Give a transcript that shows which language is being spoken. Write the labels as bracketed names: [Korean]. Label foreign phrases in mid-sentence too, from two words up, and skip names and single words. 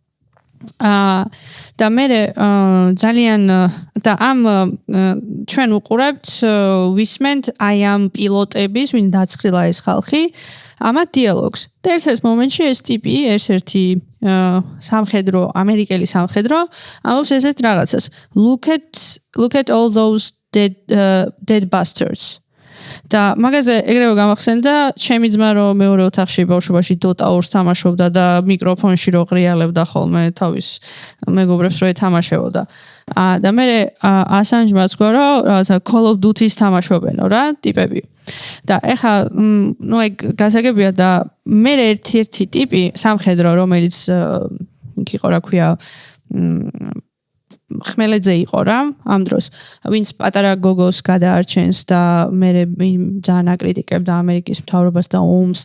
[Georgian] და მე ძალიან და ამ ჩვენ უყურებთ ვისმენთ აი ამ პილოტების, ვინ დაცხრილა ეს ხალხი, ამათ დიალოგს. და ერთ-ერთ მომენტში ეს ტიპი, ერთ-ერთი სამხედრო, ამერიკელი სამხედრო, ამბობს ესეთ რაღაცას. [English] Look at all those dead bastards. [Georgian] და მაგაზე ეგრევე გამახსენდა ჩემი ძმა რომ მეორე ოთახში ბავშვობაში Dota 2-ს თამაშობდა და მიკროფონში რო ყრიალებდა ხოლმე თავის მეგობრებს რო ეთამაშებოდა. და მე ასანჯმა თქვა რომ რაღაცა Call of Duty-ს თამაშობენო რა ტიპები. და ეხა ნუ ეგ გასაგებია და მე ერთი ტიპი სამხედრო რომელიც იყო რა ქვია ხმელეთზე იყო რა ამ დროს ვინც პატარა გოგოს გადაარჩენს და მე ძალიან აკრიტიკებდა ამერიკის მთავრობას და ომს